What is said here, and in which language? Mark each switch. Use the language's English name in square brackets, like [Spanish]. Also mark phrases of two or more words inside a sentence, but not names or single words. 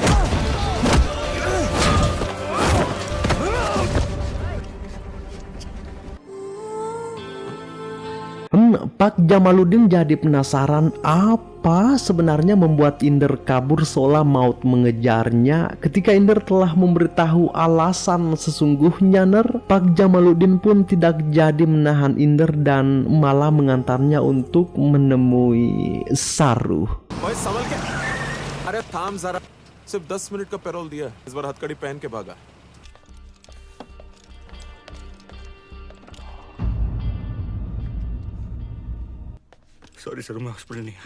[Indonesian] Pak Jamaluddin jadi penasaran apa sebenarnya membuat Inder kabur seolah maut mengejarnya. Ketika Inder telah memberitahu alasan sesungguhnya, Ner, Pak Jamaluddin pun tidak jadi menahan Inder dan malah mengantarnya untuk menemui Saru. [Hindi] ओए संभल के, अरे थाम जरा, सिर्फ 10 मिनट का पैरोल दिया, इस बार हथकड़ी पहन के भागा। [English] sorry sir, [Hindi] मैं हॉस्पिटल नहीं आया।